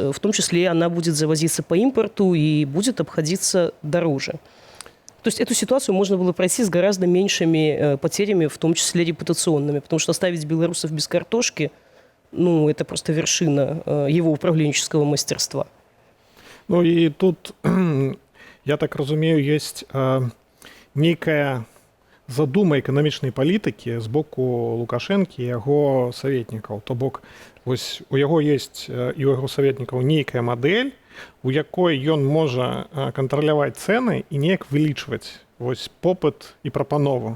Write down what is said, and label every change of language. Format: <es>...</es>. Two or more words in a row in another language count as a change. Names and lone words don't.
<ru>В том числе она будет завозиться по импорту и будет обходиться дороже. То есть эту ситуацию можно было пройти с гораздо меньшими потерями, в том числе репутационными, потому что оставить белорусов без картошки – это просто вершина его управленческого мастерства. И тут, я так разумею, есть некая</ru> <be>задума эканамічнай палітыкі з боку Лукашэнкі і яго саветнікаў. То бок, вось у яго есть і у яго саветнікаў нейкая мадэль, у якой ён можа кантраляваць цэны і неяк вылічваць вось попыт і прапанову.</be>